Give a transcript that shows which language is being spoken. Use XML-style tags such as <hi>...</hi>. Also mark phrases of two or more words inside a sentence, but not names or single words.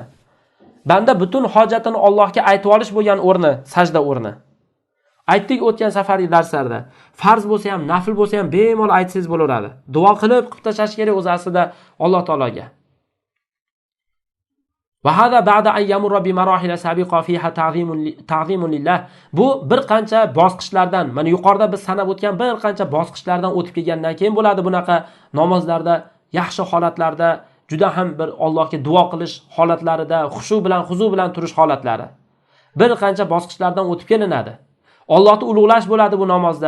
<uz>Banda butun hojatini Allohga aytib olish bo'lgan o'rni, sajda o'rni. Aytdik o'tgan safargi darslarda. Farz bo'lsa ham, nafl bo'lsa ham bemalol aytsangiz bo'laveradi. Duo qilib tashlash kerak o'z aslida Alloh taologa.</uz> <ar>وهذا بعد أن يمر بمراحل سابقة فيها تعظيم لله.</ar> <uz>Bu bir qancha bosqichlardan, mana yuqorida biz sanab o'tgan bir qancha bosqichlardan o'tib kelgandan keyin bo'ladi bunaqa namozlarda, yaxshi holatlarda juda ham bir Allohga duo qilish holatlarida, xushu bilan, huzu bilan turish holatlari. Bir qancha bosqichlardan o'tib kelinadi. Allohni ulug'lash bo'ladi bu namozda.</uz>